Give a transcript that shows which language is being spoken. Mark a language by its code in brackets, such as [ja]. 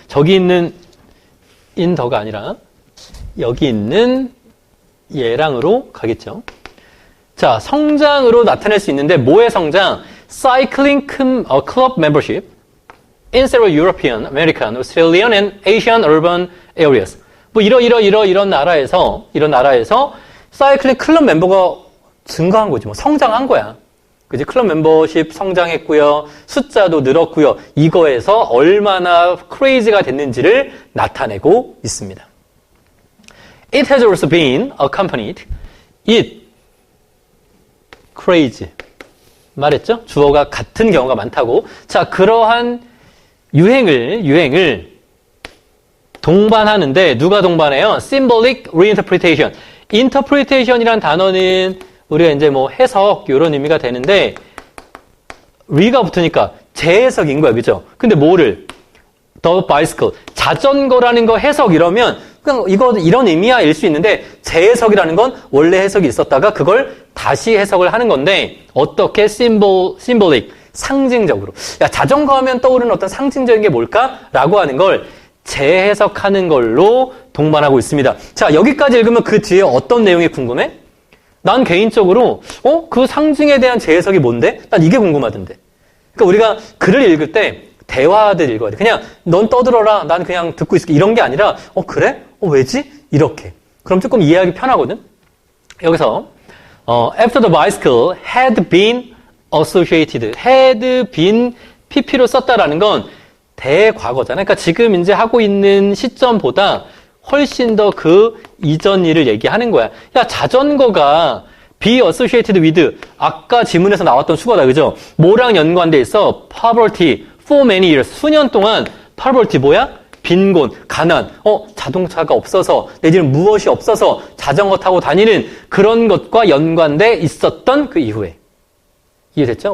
[ko] 저기 있는 in 더가 아니라 여기 있는 얘랑으로 가겠죠. 자, 성장으로 나타낼 수 있는데 뭐의 성장? [en] Cycling Club Membership in several European, American, Australian, and Asian urban areas. [ko] 뭐 이런 나라에서 사이클링 클럽 멤버가 증가한 거지 뭐. 성장한 거야. 그지? 클럽 멤버십 성장했고요. 숫자도 늘었고요. 이거에서 얼마나 크레이지가 됐는지를 나타내고 있습니다. [en] It has also been accompanied. It crazy. 말했죠? [ko] 주어가 같은 경우가 많다고. 자, 그러한 유행을 동반하는데 누가 동반해요? [en] Symbolic reinterpretation. [ko] interpretation이란 단어는 우리가 이제 뭐 해석 이런 의미가 되는데 re가 붙으니까 재해석인 거야, 그죠? 근데 뭐를? [en] The bicycle. [ko] 자전거라는 거 해석 이러면 그냥 이거 이런 의미야 일 수 있는데 재해석이라는 건 원래 해석이 있었다가 그걸 다시 해석을 하는 건데 어떻게 symbolic 상징적으로. 야, 자전거 하면 떠오르는 어떤 상징적인 게 뭘까라고 하는 걸 재해석하는 걸로 동반하고 있습니다. 자, 여기까지 읽으면 그 뒤에 어떤 내용이 궁금해? 난 개인적으로 그 상징에 대한 재해석이 뭔데? 난 이게 궁금하던데. 그러니까 우리가 글을 읽을 때 대화들 읽어야 돼. 그냥 넌 떠들어라. 난 그냥 듣고 있을게. 이런 게 아니라 그래? 왜지? 이렇게. 그럼 조금 이해하기 편하거든. 여기서 [en] after the bicycle had been associated, [ko] had been pp로 썼다라는 건 대과거잖아. 그러니까 지금 이제 하고 있는 시점보다 훨씬 더 그 이전 일을 얘기하는 거야. 야, 자전거가 [en] be associated with [ko] 아까 지문에서 나왔던 수거다. 그죠? 뭐랑 연관돼 있어? [en] poverty for many years. [ko] 수년 동안 poverty 뭐야? 빈곤, 가난, 자동차가 없어서 내지는 무엇이 없어서 자전거 타고 다니는 그런 것과 연관돼 있었던 그 이후에. 이해됐죠?